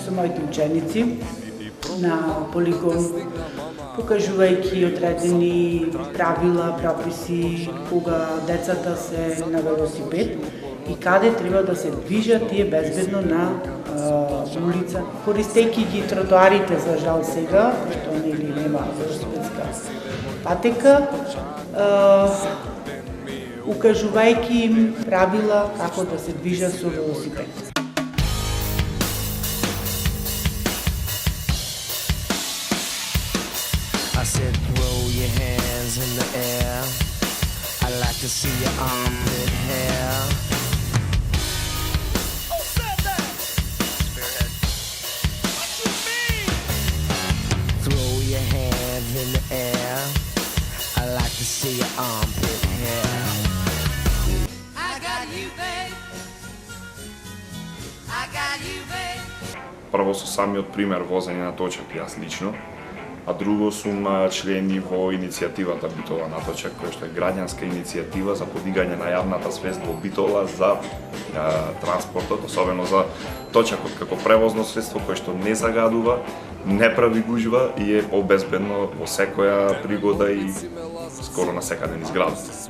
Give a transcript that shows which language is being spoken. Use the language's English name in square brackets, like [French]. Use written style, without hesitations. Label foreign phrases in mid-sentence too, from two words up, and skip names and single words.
[Macedonian] со моите ученици на полигон, покажувајќи одредени правила, прописи кога децата се на велосипед и каде треба да се движат тие безбедно на улица, користејќи ги тротоарите за жал сега, што нели нема велосипедска патека, укажувајќи им правила како да се движат со велосипед. [English] I said throw your hands in the air. I like to see your armpit hair. Who said that? Spearhead. What you mean? Throw your hands in the air. I like to see your armpit hair. I got you, babe. I got you, babe. [Macedonian] Прво со самиот пример возење на точак, јас лично, а друго сум члени во иницијативата Битола на точак, која што е граѓанска иницијатива за подигање на јавната свест во Битола за транспортот, особено за точакот како превозно средство кое што не загадува, не прави гужва и е обезбедно во секоја пригода и скоро на секаде низ градот.